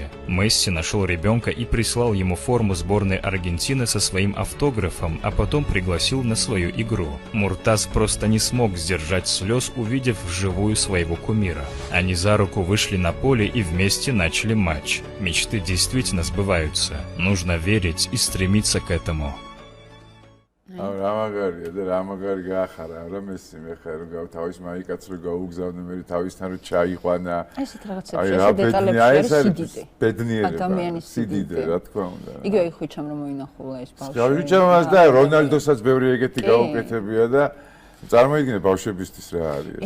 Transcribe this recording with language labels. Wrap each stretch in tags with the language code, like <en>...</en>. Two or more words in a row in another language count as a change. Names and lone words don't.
<ru>Месси нашел ребенка и прислал ему форму сборной Аргентины со своим автографом, а потом пригласил на свою игру. Муртаз просто не смог сдержать слез, увидев вживую своего кумира. Они за руку вышли на поле и вместе начали матч. Мечты действительно сбываются. Нужно верить и стремиться к этому.</ru> <ka>რამაგარია და რამაგარი გაახარა რა მესი მე ხარ რომ თავის მაიკაც რო გაუგზავნე მე თავისთან რო ჩაიყვანა ესეთ რაღაცებში ეს დეტალებში არის სიდიდე ადამიანის სიდიდე რა თქმა უნდა იგივე ხვიჩამ რომ მოინახულა ეს ბავშვი ხვიჩამას და რონალდოსაც ბევრი ეგეთი გაუკეთებია და წარმოიდგინე ბავშვებისთვის რა არის ეს</ka>